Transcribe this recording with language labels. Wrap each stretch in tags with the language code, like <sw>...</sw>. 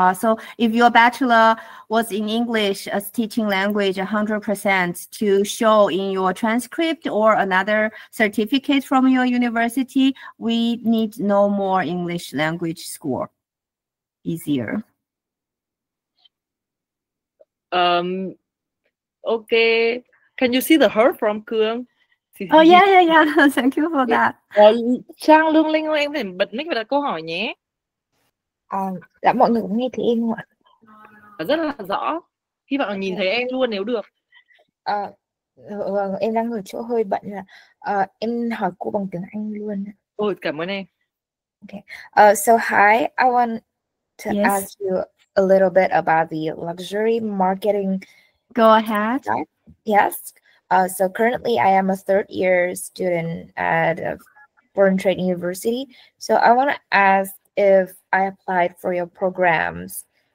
<en>So if your bachelor was in English as teaching language 100% to show in your transcript or another certificate from your university, we need no more English language score. Easier. Okay. Can you see the heart from Cương? Oh yeah. Thank you for that.</en> <vi>Trang, Lương Linh ơi, em phải bật mic và đặt câu hỏi nhé. Dạ mọi người cũng nghe thấy em không ạ? Rất là rõ. Hy vọng là nhìn thấy em luôn nếu được. Vâng, em đang ở chỗ hơi bận là em hỏi cô bằng tiếng Anh luôn. Ôi, cảm ơn em.</vi> <en>Okay. So hi, I want to ask you a little bit about the luxury marketing. Go ahead. Yes. So currently I am a third-year student at Foreign Trade University. So I want to ask if I applied for your programs.</en>